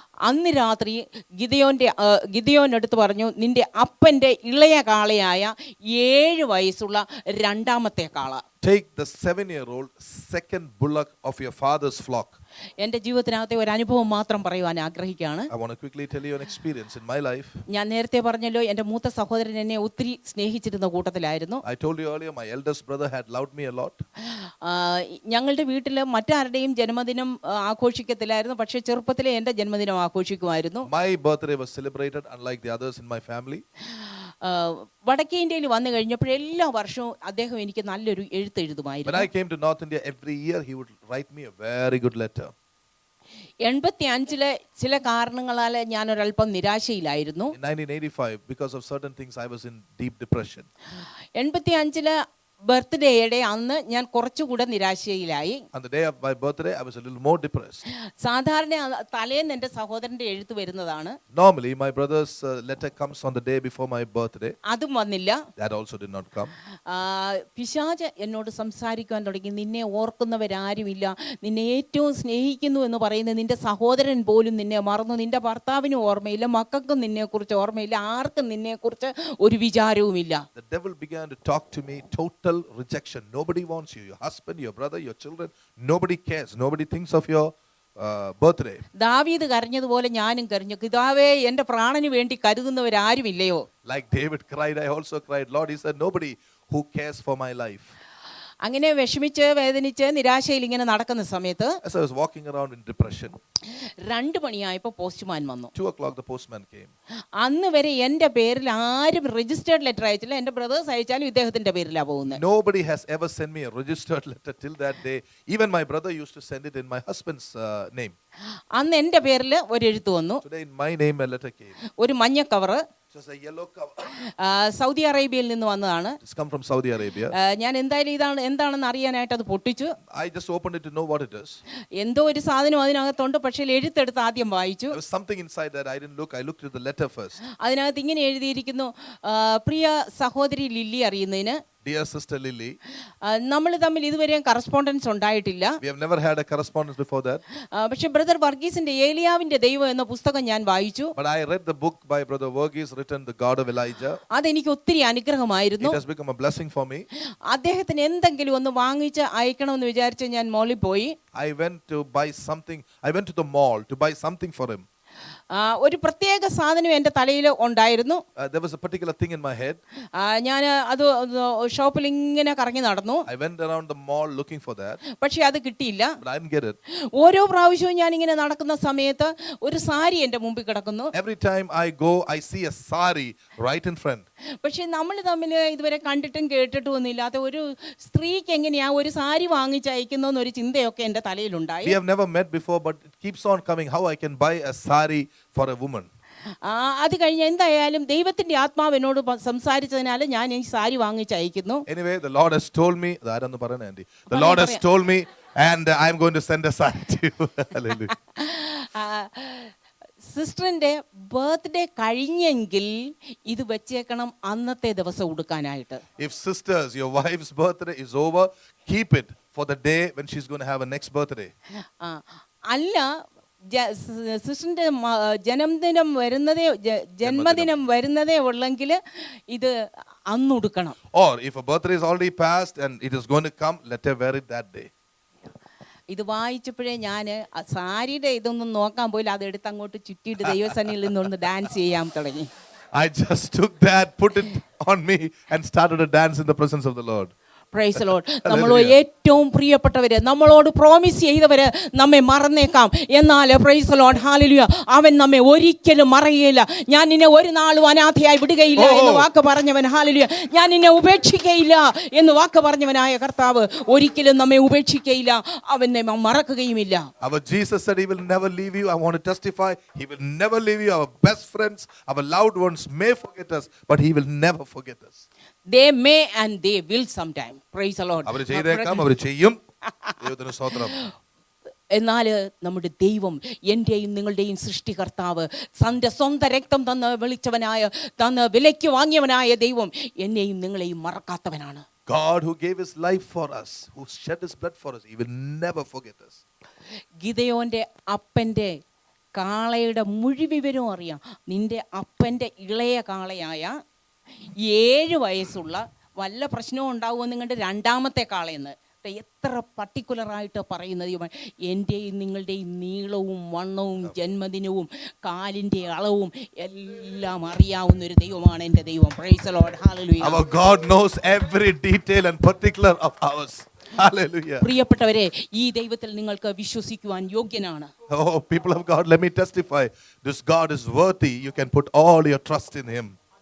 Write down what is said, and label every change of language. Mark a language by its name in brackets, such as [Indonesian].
[Malayalam] അന്ന് രാത്രി ഗിദെയോൻ എടുത്ത് പറഞ്ഞു, നിന്റെ അപ്പന്റെ ഇളയ കാളയായ 7 വയസ്സുള്ള രണ്ടാമത്തെ കാള. [English] Take the 7-year-old second bullock of your father's flock. [Malayalam] എൻ്റെ ജീവിതത്തിനകത്തെ ഒരു അനുഭവം മാത്രം പറയുവാൻ ആഗ്രഹിക്കുകയാണ്. [English] I want to quickly tell you an experience in my life. [Malayalam] ഞാൻ നേരത്തെ പറഞ്ഞല്ലോ, എൻ്റെ മൂത്ത സഹോദരൻ എന്നെ ഒത്തിരി സ്നേഹിച്ചിരുന്ന കൂട്ടത്തിലായിരുന്നു. [English] I told you earlier, my eldest brother had loved me a lot. [Malayalam] ഞങ്ങളുടെ വീട്ടിൽ മറ്റാരുടെയും ജന്മദിനം ആഘോഷിക്കത്തില്ലായിരുന്നു, പക്ഷേ ചെറുപ്പത്തിലെ എൻ്റെ ജന്മദിനം ആഘോഷിക്കുമായിരുന്നു. [English] My birthday was celebrated unlike the others in my family. [Malayalam] വടക്കേ ഇന്ത്യയിൽ വന്നു കഴിഞ്ഞപ്പോൾ എല്ലാ വർഷവും അദ്ദേഹം എനിക്ക് നല്ലൊരു എഴുത്ത് എഴുതുമായിരുന്നു. [English] When I came to North India, every year he would write me a very good letter. [Malayalam] 85 ചില കാരണങ്ങളാൽ ഞാൻ ഒരല്പം നിരാശയിലായിരുന്നു. [English] In 1985, because of certain things, I was in deep depression. [Malayalam] 85 ബർത്ത്ഡേയുടെ അന്ന് ഞാൻ കുറച്ചുകൂടെ നിരാശയിലായി. [English] On the day of my birthday, I was a little more depressed. [Malayalam] സാധാരണ തലേന്ന് എൻ്റെ സഹോദരന്റെ എഴുത്ത് വരുന്നതാണ്. [English] Normally, my brother's letter comes on the day before my birthday. [Malayalam] അതും വന്നില്ല. [English] That also did not come. [Malayalam] പിശാച് എന്നോട് സംസാരിക്കാൻ തുടങ്ങി. നിന്നെ ഓർക്കുന്നവരാരുമില്ല, നിന്നെ ഏറ്റവും സ്നേഹിക്കുന്നു എന്ന് പറയുന്ന നിന്റെ സഹോദരൻ പോലും നിന്നെ മറന്നു, നിന്റെ ഭർത്താവിനും ഓർമ്മയില്ല, മക്കൾക്കും നിന്നെക്കുറിച്ച് ഓർമ്മയില്ല, ആർക്കും നിന്നെക്കുറിച്ച് ഒരു വിചാരവുമില്ല. [English] The devil began to talk to me, total rejection. Nobody wants you, your husband, your brother, your children. Nobody cares. Nobody thinks of your birthday. [Malayalam] ദാവീദ് കരഞ്ഞതുപോലെ ഞാനും കരഞ്ഞു, പിതാവേ എൻ്റെ പ്രാണന് വേണ്ടി കരുതുന്നവരാരുമില്ലയോ. [English] Like David cried, I also cried. Lord, he said, nobody who cares for my life. [Malayalam] അങ്ങനെ വിഷമിച്ച് വേദനിച്ച് നിരാശയിൽ ഇങ്ങനെ നടക്കുന്ന സമയത്ത്, [English] as I was walking around in depression, [Malayalam] 2 മണിയായപ്പോൾ പോസ്റ്റ്മാൻ വന്നു. [English] 2 o'clock the postman came. [Malayalam] അന്ന് വരെ എൻ്റെ പേരിൽ ആരും രജിസ്റ്റേർഡ് ലെറ്റർ അയച്ചില്ല. എൻ്റെ ബ്രദേഴ്സ് അയച്ചാലും ഇദ്ദേഹത്തിന്റെ പേരിലാണ് പോകുന്നത്. [English] Nobody has ever sent me a registered letter till that day. Even my brother used to send it in my husband's name. [Malayalam] അന്ന് എൻ്റെ പേരിൽ ഒരു എഴുത്ത് വന്നു. [English] Today in my name a letter came. [Malayalam] ഒരു മഞ്ഞ cover, [English] just a yellow cover. [Malayalam] Saudi അറേബ്യയിൽ നിന്ന് വന്നതാണ്. [English] It's come from Saudi Arabia. [Malayalam] ഞാൻ എന്തായാലും എന്താണെന്ന് അറിയാനായിട്ട് അത് പൊട്ടിച്ചു. [English] I just opened it to know what it is. [Malayalam] എന്തോ ഒരു സാധനം അതിനകത്തുണ്ട്, പക്ഷേ എഴുത്തെടുത്ത് ആദ്യം വായിച്ചു. [English] There was something inside that I didn't look. I looked at the letter first. [Malayalam] അതിനകത്ത് ഇങ്ങനെ എഴുതിയിരിക്കുന്നു, പ്രിയ സഹോദരി ലില്ലി അറിയുന്നതിന്, [English] Dear sister Lily, [Malayalam] നമ്മൾ തമ്മിൽ ഇതുവരെയും കറസ്പോണ്ടൻസ് ഉണ്ടായിട്ടില്ല. [English] We have never had a correspondence before that. [Malayalam] പക്ഷേ ബ്രദർ വർഗീസിന്റെ ഏലിയാവിന്റെ ദൈവം എന്ന പുസ്തകം ഞാൻ വായിച്ചു. [English] But I read the book by brother Verghese written The God of Elijah. [Malayalam] അതെനിക്ക് ഒത്തിരി അനുഗ്രഹമായിരുന്നു. [English] It has become a blessing for me. [Malayalam] അദ്ദേഹത്തിന് എന്തെങ്കിലും ഒന്ന് വാങ്ങിച്ച് അയക്കണമെന്ന് വിചാരിച്ച് ഞാൻ മോളിൽ പോയി. [English] I went to buy something. I went to the mall to buy something for him. [Malayalam] ഒരു പ്രത്യേക സാധനം എൻ്റെ തലയിൽ ഉണ്ടായിരുന്നു. [English] There was a particular thing in my head. [Malayalam] ഞാൻ അത് ഷോപ്പിൽ ഇങ്ങനെ കറങ്ങി നടന്നു. [English] I went around the mall looking for that. [Malayalam] പക്ഷെ അത് കിട്ടിയില്ല. [English] But I didn't get it. [Malayalam] ഓരോ പ്രാവശ്യവും ഞാൻ ഇങ്ങനെ നടക്കുന്ന സമയത്ത് ഒരു സാരി എൻ്റെ മുമ്പിൽ കിടക്കുന്നു. [English] Every time I go, I see a sari right in front. [Malayalam] പക്ഷെ നമ്മൾ തമ്മിൽ ഇതുവരെ കണ്ടിട്ടും കേട്ടിട്ടും ഒന്നും ഇല്ലാത്ത ഒരു സ്ത്രീക്ക് എങ്ങനെയാ ഒരു സാരി വാങ്ങിച്ച് അയക്കുന്നൊരു ചിന്തയൊക്കെ എൻ്റെ തലയിലുണ്ടായി. [English] We have never met before, but it keeps on coming. How I can buy a sari for a woman? [Malayalam] അത് കഴിഞ്ഞ് എന്തായാലും ദൈവത്തിന്റെ ആത്മാവ് എന്നോട് സംസാരിച്ചതിനാൽ ഞാൻ ഈ സാരി വാങ്ങിച്ച് അയക്കുന്നു. [English] Anyway, the Lord has told me, the Lord has told me, and I'm going to send a sari to you. Hallelujah. [Malayalam] സിസ്റ്ററിന്റെ birthday കഴിഞ്ഞെങ്കിൽ ഇത് വെച്ചേക്കണം അന്നത്തെ ദിവസം ഉടുക്കാനായിട്ട്. [English] If sisters, your wife's birthday is over, keep it for the day when she's going to have a next birthday. [Malayalam] അല്ല, സിസ്റ്ററിന്റെ ജന്മദിനം വരുന്നതേ ഉള്ളെങ്കിൽ ഇത് അന്നുടുക്കണം. [English] Or if a birthday is already passed and it is going to come, let her wear it that day. [Malayalam] ഇത് വായിച്ചപ്പോഴേ ഞാൻ സാരിയുടെ ഇതൊന്നും നോക്കാൻ പോയില്ല. അത് എടുത്ത് അങ്ങോട്ട് ചുറ്റിയിട്ട് ദൈവസന്നിധിയിൽ നിന്നൊന്ന് ഡാൻസ് ചെയ്യാൻ തുടങ്ങി. [English] I just took that, put it on me, and started to dance in the presence of the Lord. Praise the Lord. [Malayalam] നമ്മളോ ഏറ്റവും പ്രിയപ്പെട്ടവര്, നമ്മളോട് പ്രോമിസ് ചെയ്തവര് നമ്മെ മറന്നേക്കാം. എന്നാൽ [English] praise the Lord, [Malayalam] ഹല്ലേലൂയ, അവൻ നമ്മെ ഒരിക്കലും മറയുകയില്ല. ഞാൻ നിന്നെ ഒരു നാളും അനാഥയായി വിടുകയില്ല എന്ന് വാക്ക് പറഞ്ഞവൻ, ഹല്ലേലൂയ, ഞാൻ നിന്നെ ഉപേക്ഷിക്കയില്ല എന്ന് വാക്ക് പറഞ്ഞവനായ കർത്താവ് ഒരിക്കലും നമ്മെ ഉപേക്ഷിക്കയില്ല, അവൻ നമ്മെ മറക്കുകയുമില്ല. [English] Our Jesus said he will never leave you. I want to testify, he will never leave you. Our best friends, our loved ones may forget us, but he will never forget us. They may and they will sometime. Praise the Lord. [Malayalam] അവർ ചെയ്തേക്കാം, അവർ ചെയ്യും. ദൈവത്തിന് സ്തോത്രം. എന്നാൽ നമ്മുടെ ദൈവം, എൻ്റെയും നിങ്ങളുടെയും സൃഷ്ടികർത്താവ്, തൻ്റെ സ്വന്തം രക്തം തന്ന് തന്ന് വിലയ്ക്ക് വാങ്ങിയവനായ ദൈവം എന്നെയും നിങ്ങളെയും മറക്കാത്തവനാണ്. [English] God who gave his life for us, who shed his blood for us, he will never forget us. [Malayalam] ഗിദെയോന്റെ അപ്പൻ്റെ കാളയുടെ മുഴുവിവരവും അറിയാം. നിന്റെ അപ്പൻ്റെ ഇളയ കാളയായ 7 വയസ്സുള്ള വല്ല പ്രശ്നവും ഉണ്ടാവുമെന്ന് നിങ്ങളുടെ രണ്ടാമത്തെ കാളയെന്ന് എത്ര പർട്ടിക്കുലറായിട്ട് പറയുന്നത്. എൻ്റെയും നിങ്ങളുടെയും നീളവും വണ്ണവും ജന്മദിനവും കാലിൻ്റെ അളവും എല്ലാം അറിയാവുന്ന ഒരു ദൈവമാണ് എൻ്റെ ദൈവം. [English] Praise the Lord, hallelujah. Our God knows every detail and particular of ours. Hallelujah. [Malayalam] പ്രിയപ്പെട്ടവരെ, ഈ ദൈവത്തിൽ നിങ്ങൾക്ക് വിശ്വസിക്കുവാൻ യോഗ്യനാണ്. [English] Oh, people of God, let me testify. This God is worthy. You can put all your trust in him.